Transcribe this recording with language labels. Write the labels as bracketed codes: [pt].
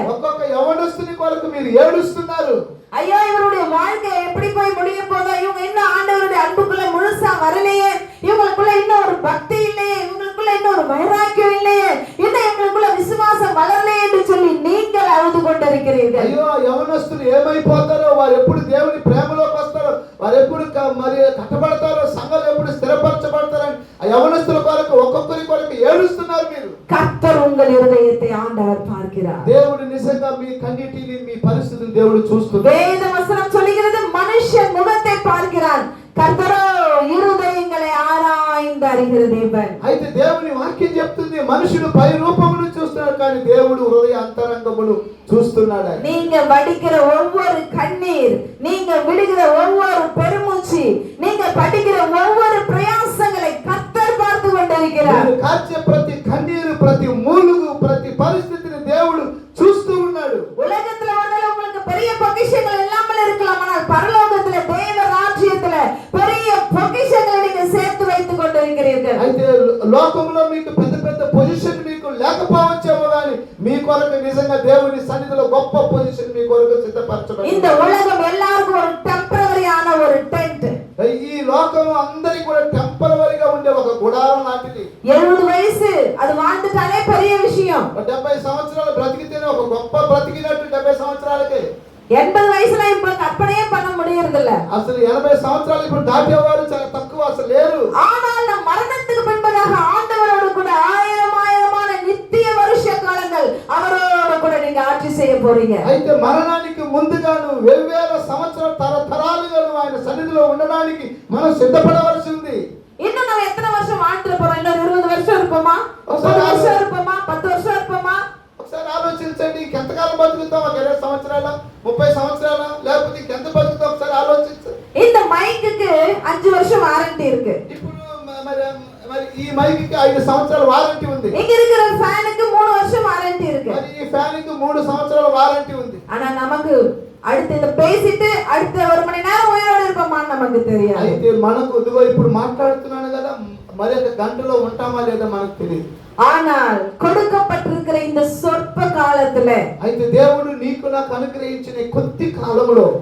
[te] ఒక్కొక్క యవనస్తుని కొరకు మీరు ఏడుస్తున్నారు. [ta] ஐயோ இவருடைய வாழ்க்கை எப்படி போய் முடிய போதோ, இவங்க இன்னும் ஆண்டவருடைய அன்புக்குள்ள முழுசா வரலையே, இவங்களுக்குள்ள இன்னும் ஒரு பக்தி இல்லையே, இவங்களுக்குள்ள இன்னும் ஒரு வைராக்கியம் இல்லையே, இன்னும் இவங்களுக்குள்ள விசுவாசம் வளரலையே என்று சொல்லி நீங்கள் அழுது கொண்டிருக்கிறீர்கள். [te] అయ్యో యవనస్తులు ఏమైపోతారో, వారు ఎప్పుడు దేవుని ప్రేమలోకి వస్తారో, వారు ఎప్పుడు మరి కట్టబడతారో, సంఘాలు ఎప్పుడు స్థిరపరచబడతారని ఆ యవనస్తుల కొరకు ఒక్కొక్కరి కొరకు ఏడుస్తున్నారు మీరు. [ta] கர்த்தர் உங்கள் இருதயத்தை ஆண்டவர் பார்க்கிறார். [te] దేవుడు నిజంగా మీ కన్నిటిని మీ పరిస్థితిని దేవుడు చూస్తున్నాడు. [ta] வேத வசனம் சொல்லுகிறது மனுஷன் முகத்தை பார்க்கிறான், கர்த்தரோ இருதயங்களை ஆராய்ந்து அறிகிற தேவன். [te] అయితే దేవుని వాక్యం చెప్తుంది మనుషుడు పై రూపమును చూస్తున్నాడు కానీ దేవుడు హృదయ అంతరంగమును చూస్తున్నాడు. [ta] நீங்க வடிக்கிற ஒவ்வொரு கண்ணீர், நீங்க விடுகிற ஒவ்வொரு பெருமூச்சு, நீங்க படிக்கிற ஒவ்வொரு பிரயாசங்களை கர்த்தர் பார்த்து கொண்டிருக்கிறார். [te] మీరు కార్చే ప్రతి కన్నీరు, ప్రతి మూలుగు, ప్రతి పరిస్థితిని దేవుడు చూస్తూ ఉన్నాడు. [ta] உலகத்துல ஒருவேளை உங்களுக்கு பெரிய பொக்கிஷங்கள் இல்லாமல் இருக்கலாம், ஆனால் பரலோகத்துல தேவ ராஜ்யத்துல பெரிய பொக்கிஷங்களை நீங்க சேர்த்து வைத்துக் கொண்டிருக்கிறீர்கள். [te] అయితే లోకంలో మీకు పెద్ద పెద్ద పొజిషన్ మీకు లేకపోవచ్చేమో కానీ మీ కొరకు నిజంగా దేవుని సన్నిధిలో గొప్ప పొజిషన్ మీ కొరకు సిద్ధపరచబడింది. [ta] இந்த உலகம் எல்லாருக்கும் ஒரு டெம்பரரியான ஒரு டென்ட். [te] ఈ లోకం అందరికి కూడా టెంపరవరీగా ఉండే ఒక గుడారం లాంటిది. [ta] 70 [te] వయసు అది [ta] வாழ்ந்துட்டாலே பெரிய விஷயம். [te] 70 సంవత్సరాలు బ్రతికితేనే ఒక గొప్ప బ్రతికినట్టు. 70 సంవత్సరాలకే [ta] 80 వయసుல இப்ப கற்பனையே பண்ண முடியறதில்ல. [te] అసలు 80 సంవత్సరాలు ఇప్పుడు దాటేవారు చాలా తక్కువ, అసలు లేరు. [ta] ஆனால் நம் மரணத்துக்கு பின்பதாக ஆண்டவரோடு கூட ஆயிரமான நித்திய வருஷ காலங்கள் அவரோடு கூட நீங்க ஆட்சி செய்ய போறீங்க. [te] అయితే మరణానికి ముందుగాను వేవేల సంవత్సరాల తరతరాలుగా ఆయన సన్నిధిలో ఉండడానికి మనం సిద్ధపడవలసి ఉంది. [ta] இன்னும் நம்ம எத்தனை வருஷம் வாழ்ந்துட போறோம்? இன்னும் 20 வருஷம் இருப்போமா? 30 வருஷம் இருப்போமா? 10 வருஷம் இருப்போமா? [te] ఒకసారి ఆలోచించండి. ఎంతకాలం బతుకుతాం? 20 సంవత్సరాల, 30 సంవత్సరాల, లేకపోతే ఇంకెంత బతుకుతాం? ఒకసారి ఆలోచించండి. [ta] இந்த மைக்குக்கு 5 வருஷம் வாரண்டி இருக்கு. [te] ఇప్పుడు మరి ఈ మైక్ కి 5 సంవత్సరాల వారంటీ ఉంది. [ta] இங்க இருக்கிற ஃபேனுக்கு 3 வருஷம் வாரண்டி இருக்கு. [te] మరి ఈ ఫ్యాన్ కి 3 సంవత్సరాల వారంటీ ఉంది. [ta] ஆனா நமக்கு அடுத்து இத பேசிட்டு அடுத்த 1 மணி நேரம் உயிரோட இருப்போமான்னு நமக்கு தெரியாது. [te] అయితే మనకు ఇదిగో ఇప్పుడు మాట్లాడుతున్నాను కదా, మరి ఒక గంటలో ఉంటామా లేదా మనకు తెలియదు. [ta] ஆனால் கொடுக்கப்பட்டிருக்கிற இந்த சொற்ப காலத்துல [te] అయితే దేవుడు నీకు నాకు అనుగ్రహించిన కొద్ది కాలంలో